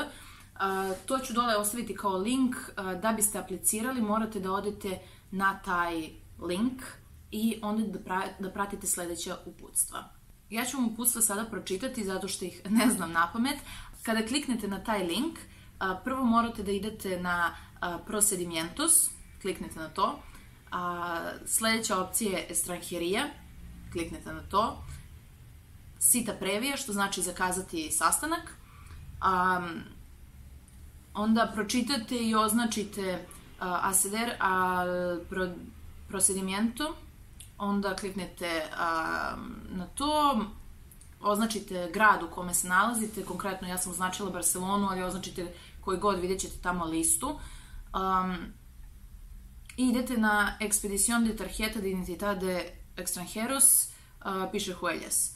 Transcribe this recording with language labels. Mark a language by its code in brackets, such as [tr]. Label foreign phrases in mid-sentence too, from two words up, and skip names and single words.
[sr] To ću dole ostaviti kao link. Da biste aplicirali, morate da odete na taj link i onda da pratite sledeća uputstva. Ja ću vam uputstva sada pročitati zato što ih ne znam napamet. Kada kliknete na taj link, prvo morate da idete na procedimientos, kliknete na to. Sledeća opcija je extranjería, kliknete na to. [es] Cita previa, [sr] što znači zakazati sastanak. Onda pročitate i označite [es] acceder al procedimiento, [sr] onda kliknete na to, označite grad u kome se nalazite, konkretno ja sam označila Barcelonu, ali označite koji god, vidjet ćete tamo listu. I idete na [es] Expedición de Tarjeta de Identidad de Extranjeros, [sr] piše huellas.